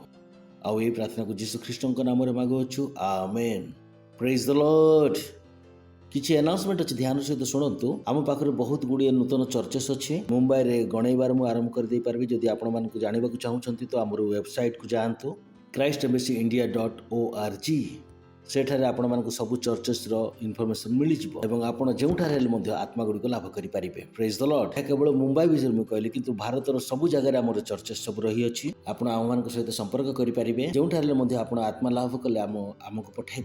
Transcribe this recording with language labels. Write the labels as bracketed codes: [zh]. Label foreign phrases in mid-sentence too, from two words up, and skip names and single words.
[or] ଆଉ ଏହି ପ୍ରାର୍ଥନାକୁ ଯୀଶୁଖ୍ରୀଷ୍ଟଙ୍କ ନାମରେ ମାଗୁଅଛୁ, ଆମେନ୍। [en] Praise the Lord. [or] କିଛି ଆନାଉନ୍ସମେଣ୍ଟ ଅଛି, ଧ୍ୟାନ ସହିତ ଶୁଣନ୍ତୁ। ଆମ ପାଖରେ ବହୁତ ଗୁଡ଼ିଏ ନୂତନ ଚର୍ଚ୍ଚେସ୍ ଅଛି। ମୁମ୍ବାଇରେ ଗଣେଇବାର ମୁଁ ଆରମ୍ଭ କରିଦେଇପାରିବି। ଯଦି ଆପଣମାନଙ୍କୁ ଜାଣିବାକୁ ଚାହୁଁଛନ୍ତି ତ ଆମର ୱେବସାଇଟ୍କୁ ଯାଆନ୍ତୁ, christembassy.india.org। ସେଠାରେ ଆପଣମାନଙ୍କୁ ସବୁ [en] churches information [or] ମିଳିଯିବ ଏବଂ ଆପଣ ଯେଉଁଠାରେ ହେଲେ ମଧ୍ୟ ଆତ୍ମା ଗୁଡ଼ିକ ଲାଭ କରିପାରିବେ। [en] Praise the Lord. [or] ଏହା କେବଳ ମୁମ୍ବାଇ ବିଷୟରେ ମୁଁ କହିଲି, କିନ୍ତୁ ଭାରତର ସବୁ ଜାଗାରେ ଆମର ଚର୍ଚ୍ଚେସ୍ ସବୁ ରହିଅଛି। ଆପଣ ଆମମାନଙ୍କ ସହିତ ସମ୍ପର୍କ କରିପାରିବେ। ଯେଉଁଠାରେ ହେଲେ ମଧ୍ୟ ଆପଣ ଆତ୍ମା ଲାଭ କଲେ ଆମକୁ ପଠାଇବେ।